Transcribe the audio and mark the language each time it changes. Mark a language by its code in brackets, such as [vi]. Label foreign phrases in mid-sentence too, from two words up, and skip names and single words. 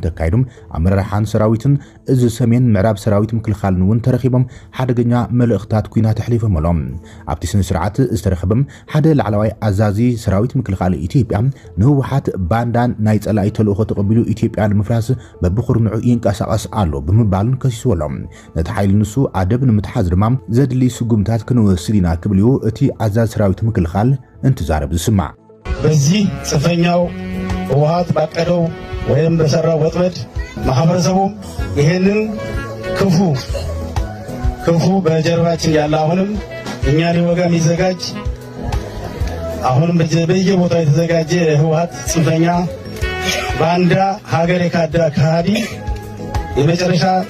[ti] ተካይዶም ኣመራርሓን ሰራዊትን እዚ ሰሜን ምዕራብ ሰራዊት ምክልኻልን እውን ተረኺቦም ሓደገኛ መልእኽታት ኩናት ኣሕሊፎም ኣሎም ኣብቲ ስነ ስርዓት ዝተረኸበም ሓደ ላዕለዋይ ኣዛዚ ሰራዊት ምክልኻል ኢትዮጵያ ንህወሓት ባንዳን ናይ ጸላኢ ተልእኾ ተቐቢሉ ኢትዮጵያ ንምፍራስ በብኹርንዑ ይንቀሳቐስ ኣሎ ብምባልን ከሲሱ ኣሎም ነቲ ሓይሊ ንሱ ኣደብ ንምትሓዝ ድማ ዘድሊ ስጉምታት ክንወስድ ኢና ክብል እዩ እቲ ኣዛዚ ሰራዊት ምክልኻል እንትዛረብ ዝስማዕ [am] በዚህ ጽንፈኛው ህወሓት ባቀደው ወይም በሰራው ወጥመድ ማህበረሰቡ ይሄንን ክፉ በጀርባችን ያለ አሁንም እኛን ሊወጋ የሚዘጋጅ አሁንም በየቦታው የተዘጋጀ ህወሓት ጽንፈኛ ባንዳ ሀገር የካዳ ከሃዲ የመጨረሻ